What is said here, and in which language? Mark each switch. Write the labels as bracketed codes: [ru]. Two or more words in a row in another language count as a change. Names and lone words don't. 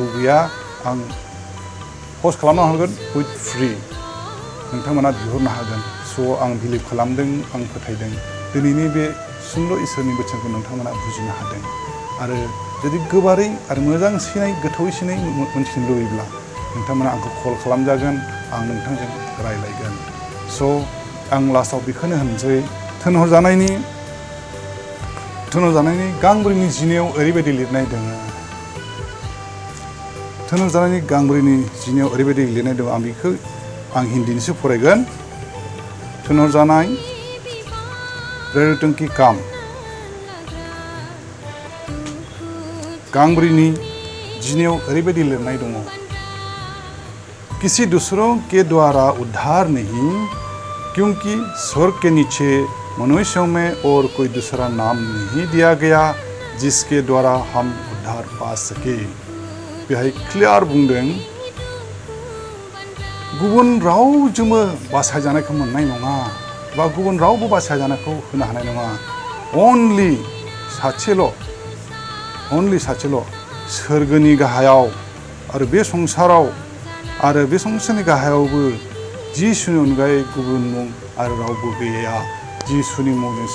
[brx] गैया आं पस्ट खालामना हरगोन उइथ फ्रि नोंथांमोना बिहरनो हागोन स' आं बिलिभ खालामदों आं फोथायदों दिनैनि बे सुंद' इसोरनि बोसोनखौ नोंथांमोना बुजिनो हादों आरो जुदि गोबारै आरो मोजांसिनै गोथौसिनै मोनथिनो लुबैब्ला नोंथांमोना आंखौ कल खालामजागोन आं नोंथांजों रायज्लायगोन स' आं लास्टआव बेखौनो होनसै थिनहरजानायनि गांब्रैनि जिनायाव ओरैबायदि लिरनाय दङ थिनहरजानायनि गांब्रैनि जिनायाव ओरैबायदि लिरनाय दङ आं बेखौ आं हिन्दीनिसो फरायगोन थिनहरजानाय [hi] प्रेरितों की काम [brx] गांब्रैनि जिनायाव ओरैबायदि लिरनाय दङ [hi] किसी दूसरों के द्वारा उद्धार नहीं क्योंकि स्वर्ग के नीचे मनुष्यों में और कोई दूसरा नाम नहीं दिया गया जिसके द्वारा हम उद्धार पा सके [brx] बेहाय क्लियार बुंदों गुबुन रावजोंबो बासायजानायखौ मोननाय नङा बा गुबुन रावबो बासायजानायखौ होनो हानाय नङा अनलि सासेल' सोरगोनि गाहायाव आरो बे संसाराव आरो बे संसारनि गाहायावबो जिसुनि अनगायै गुबुन मुं आरो रावबो गैया जिसुनि मुंजोंसो